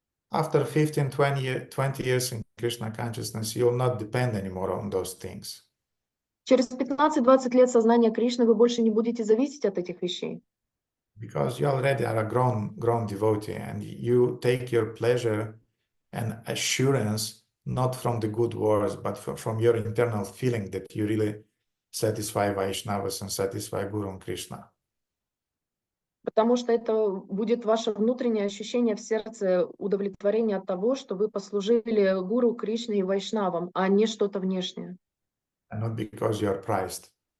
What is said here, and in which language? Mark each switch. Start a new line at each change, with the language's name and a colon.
English: After 15-20 years in Krishna consciousness, you'll not depend anymore on those things.
Russian: Через 15-20 лет сознания Кришны вы больше не будете зависеть от этих вещей.
English: Because you already are a grown devotee, and you take your pleasure and assurance not from the good words, but from your internal feeling that you really satisfy Vaishnavas and satisfy Guru and Krishna.
Russian: Потому что это будет ваше внутреннее ощущение в сердце удовлетворения от того, что вы послужили Гуру, Кришне и Вайшнавам, а не что-то внешнее.
English: And not because you are prized.